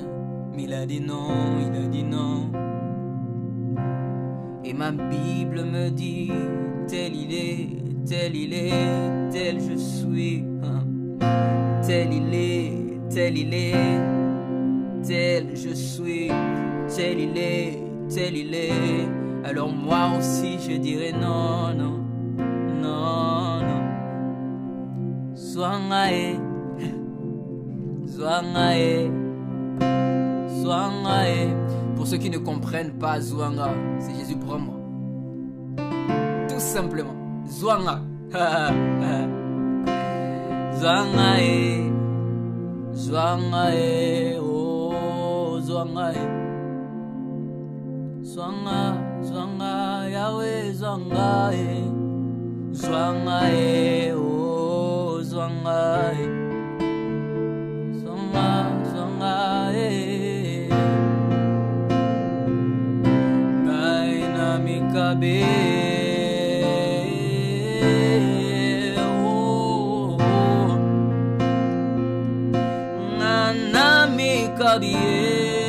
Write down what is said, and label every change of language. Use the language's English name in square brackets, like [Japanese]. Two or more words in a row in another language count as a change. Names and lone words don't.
[French] Mais il a dit non, il a dit non. Et ma Bible me dit, tel il est, tel il est, tel je suis. Tel il est, tel il est, tel je suis. Tel il est, tel il est. Alors moi aussi je dirais non, non, non, non. [Lingala] Zwangae, Zwangae, Zwangae. [French] Pour ceux qui ne comprennent pas Zwanga, c'est Jésus prends moi. Tout simplement, [Lingala] Zwanga. Zwangae, Zwangae, oh Zwangae. Zwanga, Zwanga, Yahweh, Zwanga, Zwanga, oh, Zwanga, Zwanga, Zwanga, Gaina Mikabe, oh, Nana Mikabe.